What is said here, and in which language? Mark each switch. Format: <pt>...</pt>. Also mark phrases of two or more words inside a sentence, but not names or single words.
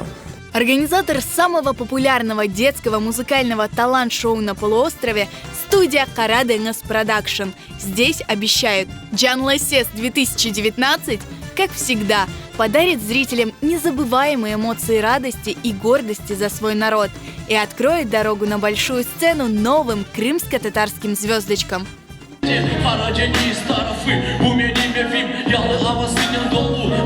<ru>Организатор самого популярного детского музыкального талант-шоу на полуострове – студия Kara Deniz Production. Здесь обещают, Canlı Ses 2019, как всегда, подарит зрителям незабываемые эмоции радости и гордости за свой народ и откроет дорогу на большую сцену новым крымско-татарским звездочкам.</ru> <tr>Karadeniz tarafı bu benim evim, yalı havasının dolu.</tr>